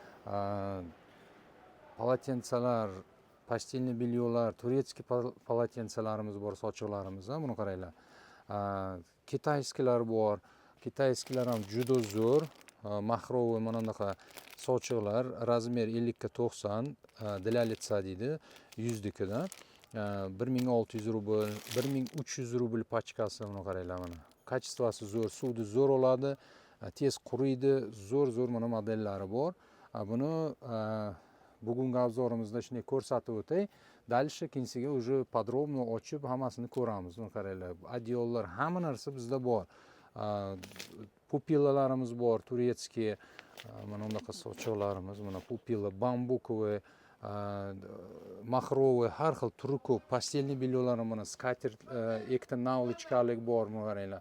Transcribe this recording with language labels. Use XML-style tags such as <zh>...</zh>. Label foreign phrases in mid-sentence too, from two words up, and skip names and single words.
<uz>Polotentsalar, pastelni bilyolar, turetskiy polotentsalarimiz bor, sochiqlarimiz, buni qaranglar. Kitayskilar bor. Kitayskilar ham juda zo'r. Mahroviy mana bunaqa sochiqlar, razmer 50 ga 90,</uz> <ru>для лица</ru> <uz>deydi, 100 dikida. 1600 rubl, 1300 rubl pachkasi, buni qaranglar mana. Kачествоsi zo'r, suvni zo'r oladi, tez quriydi, zo'r mana modellari bor. Buni bugungi obzorimizda shunday ko'rsatib o'tay. Dalishi keyinsiga</uz> <ru>уже подробно</ru> <uz>ochib hammasini ko'ramiz. Buni qaranglar. Adyollar, hamma narsa bizda bor. Pupillalarimiz bor, turetskiy. Mana bunaqa sochiqlarimiz, mana pupilla,</uz> <ru>бамбуковый, махровый,</ru> <uz>har xil turi ko'p. Pastelni bilyolar mana skatert, ikkita navlichkalik bor, buni qaranglar.</uz>